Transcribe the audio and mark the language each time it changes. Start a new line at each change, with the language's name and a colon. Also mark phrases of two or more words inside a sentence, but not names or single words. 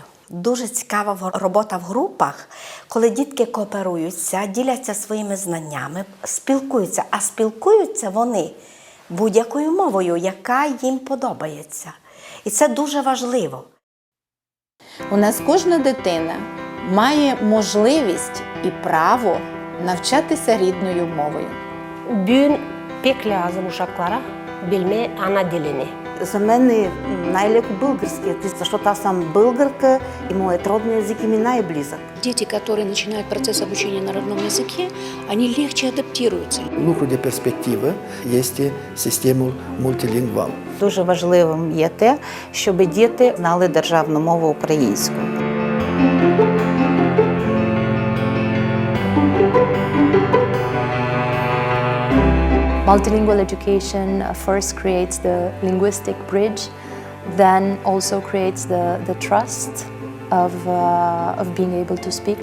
Ukrainian: Дуже цікава робота в групах, коли дітки кооперуються, діляться своїми знаннями, спілкуються. А спілкуються вони будь-якою мовою, яка їм подобається. І це дуже важливо. У нас кожна дитина має можливість і право навчатися рідною мовою.
Gagauz: Bugün pek lazım uşaklara bilme ana dilini.
Bulgarian: За мене най-леко български, защото аз съм българка и моят роден език ми най-близък.
Russian: Дети, которые начинают процесс обучения на родном языке, они легче адаптируются.
Ukrainian: Виходи перспектива є система мультилінгвал. Дуже важливим є те, щоб діти знали державну мову українську.
English: Multilingual education first creates the linguistic bridge, then also creates the trust of being able to speak,